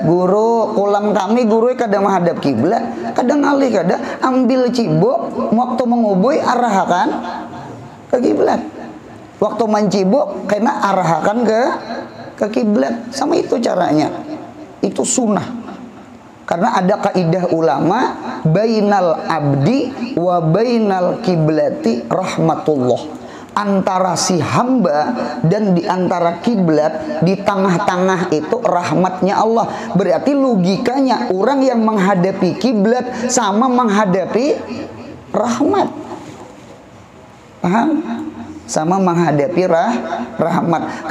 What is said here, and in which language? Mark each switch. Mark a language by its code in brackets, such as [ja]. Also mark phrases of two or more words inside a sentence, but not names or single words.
[id] Guru ulang kami guru kadang menghadap kiblat, kadang alih kadang ambil cibuk waktu mengubui arahkan ke kiblat. Waktu mencibuk kena arahkan ke kiblat. Sama itu caranya. Itu sunnah. Karena ada kaidah ulama [ar] bainal abdi wa bainal kiblati rahmatullah. [id] Antara si hamba dan di antara kiblat di tengah-tengah itu rahmatnya Allah. Berarti logikanya orang yang menghadapi kiblat sama menghadapi rahmat. Paham? Sama menghadapi rahmat.